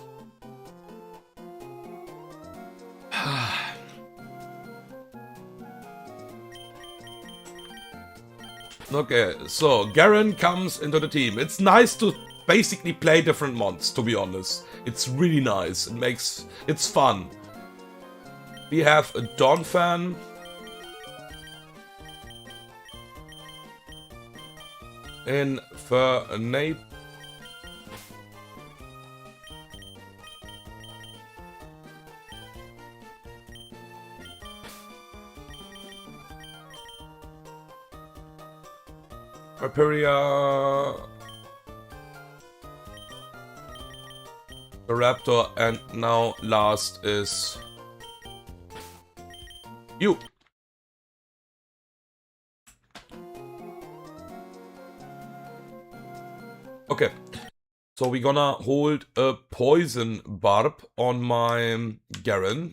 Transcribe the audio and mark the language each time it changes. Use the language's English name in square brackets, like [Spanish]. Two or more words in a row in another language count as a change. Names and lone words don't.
[English] Okay, so Garen comes into the team. It's nice to basically play different mons, to be honest. It's really nice. It's fun. We have a Donphan. Infernape. Rhyperior, the Raptor, and now last is you. Okay, so we're gonna hold a Poison Barb on my Garen.